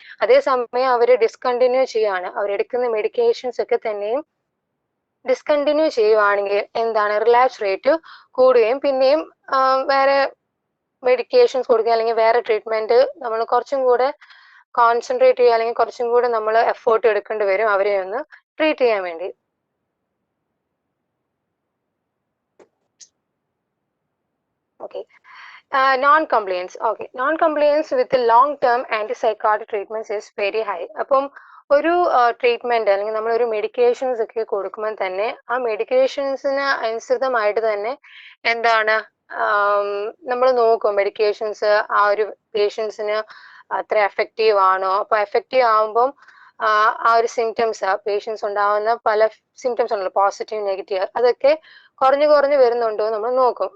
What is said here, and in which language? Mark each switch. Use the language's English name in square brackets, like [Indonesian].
[Malayalam] അതേസമയം അവർ ഡിസ്കണ്ടിന്യൂ ചെയ്യുകയാണ്, അവരെടുക്കുന്ന മെഡിക്കേഷൻസ് ഒക്കെ തന്നെയും ഡിസ്കണ്ടിന്യൂ ചെയ്യുവാണെങ്കിൽ എന്താണ് റിലാപ്സ് റേറ്റ് കൂടുകയും പിന്നെയും വേറെ മെഡിക്കേഷൻസ് കൊടുക്കുക അല്ലെങ്കിൽ വേറെ ട്രീറ്റ്മെന്റ് നമ്മൾ കുറച്ചും കൂടെ കോൺസെൻട്രേറ്റ് ചെയ്യുക അല്ലെങ്കിൽ കുറച്ചും കൂടെ നമ്മൾ എഫേർട്ട് എടുക്കേണ്ടി വരും അവരെ ഒന്ന് ട്രീറ്റ് ചെയ്യാൻ വേണ്ടി. [English] Okay, non-compliance. Okay, non-compliance with the long-term antipsychotic treatments is very high. [Malayalam] അപ്പം ഒരു ട്രീറ്റ്മെന്റ് അല്ലെങ്കിൽ നമ്മൾ ഒരു മെഡിക്കേഷൻസ് ഒക്കെ കൊടുക്കുമ്പോൾ തന്നെ ആ മെഡിക്കേഷൻസിന് അനുസൃതമായിട്ട് തന്നെ എന്താണ് നമ്മൾ നോക്കും മെഡിക്കേഷൻസ് ആ ഒരു പേഷ്യൻസിന് അത്ര എഫക്റ്റീവ് ആണോ. അപ്പൊ എഫക്റ്റീവ് ആകുമ്പം ആ ഒരു സിംറ്റംസ് പേഷ്യൻസ് ഉണ്ടാവുന്ന പല സിംറ്റംസ് ഉണ്ടല്ലോ, പോസിറ്റീവ് നെഗറ്റീവ്, അതൊക്കെ കുറഞ്ഞു വരുന്നുണ്ടോ നമ്മൾ നോക്കും.